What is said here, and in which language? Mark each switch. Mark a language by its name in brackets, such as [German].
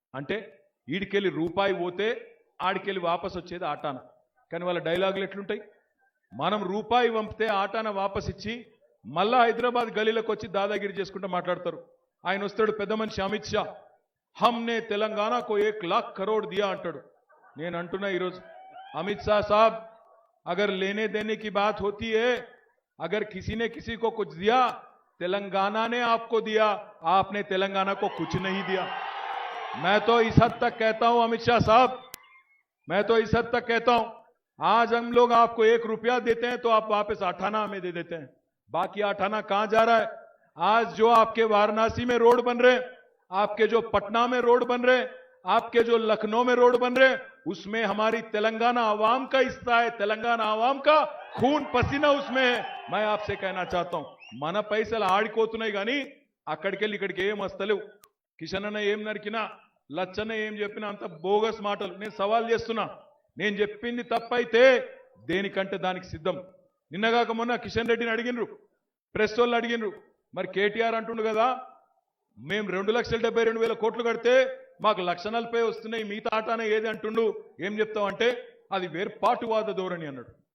[Telugu] అంటే ఈడికెళ్ళి రూపాయి పోతే ఆడికెళ్ళి వాపస్ వచ్చేది ఆటాన. కానీ వాళ్ళ డైలాగులు ఎట్లుంటాయి? మనం రూపాయి పంపితే ఆటాన వాపస్ ఇచ్చి మళ్ళా హైదరాబాద్ గలీలకు వచ్చి దాదాగిరి చేసుకుంటూ మాట్లాడతారు. ఆయన వస్తాడు పెద్ద మనిషి అమిత్ షా, [Hindi] हमने तेलंगाना को 1,00,000 करोड़ दिया [Telugu] అంటాడు. నేను అంటున్నా ఈరోజు, [Hindi] अमित शाह साहब, अगर लेने देने की बात होती है, अगर किसी ने किसी को कुछ दिया, तेलंगाना ने आपको दिया, आपने तेलंगाना को कुछ नहीं दिया. मैं तो इस हद तक कहता हूं अमित शाह साहब, मैं तो इस हद तक कहता हूं, आज हम लोग आपको 1 रुपया देते हैं तो आप वापस 8 आना हमें दे देते हैं. बाकी 8 आना कहां जा रहा है? आज जो आपके वाराणसी में रोड बन रहे, आपके जो पटना में रोड बन रहे, आपके जो लखनऊ में रोड बन रहे, उसमें हमारी तेलंगाना आवाम का हिस्सा है, तेलंगाना आवाम का खून पसीना उसमें है. मैं आपसे कहना चाहता हूं, [Telugu] మన పైసలు ఆడిపోతున్నాయి కానీ అక్కడికెళ్ళి ఇక్కడికి ఏం వస్తలేవు. కిషన్ అన్న ఏం నరికినా, లచ్చన్న ఏం చెప్పినా అంత బోగస్ మాటలు. నేను సవాల్ చేస్తున్నా, నేను చెప్పింది తప్పైతే దేనికంటే దానికి సిద్ధం. నిన్నగాక మొన్న కిషన్ రెడ్డిని అడిగినరు, ప్రెస్ వాళ్ళు అడిగినరు, మరి కేటీఆర్ అంటుండు కదా మేము 2,72,000 కోట్లు కడితే మాకు 1,40,000 వస్తున్నాయి, మిగతా ఆటానే ఏది అంటుండు, ఏం చెప్తామంటే అది వేర్పాటువాద ధోరణి అన్నాడు.